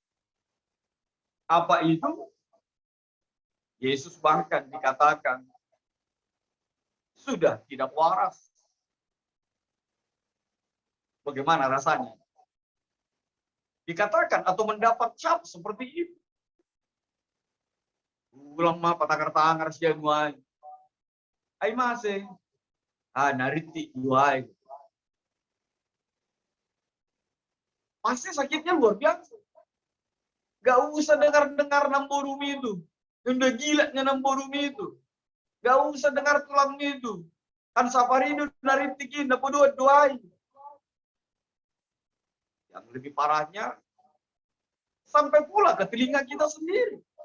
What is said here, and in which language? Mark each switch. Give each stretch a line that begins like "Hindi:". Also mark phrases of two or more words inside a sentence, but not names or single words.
Indonesian: Apa itu? Yesus bahkan dikatakan sudah tidak waras. Bagaimana rasanya? Dikatakan atau mendapat cap seperti itu.
Batak Karo: Ulang mah patakar-tangar siya nuay. Ay masing. Nariti nuay.
Indonesian: Pasti sakitnya luar biasa. Gak usah dengar-dengar namborumi itu. Yang udah gilanya namborumi itu. Gak usah dengar tulang itu.
Batak Karo: Kan saparindo naritikin,
Indonesian: dapat dua-duai. Yang lebih parahnya, sampai pula ke telinga kita sendiri.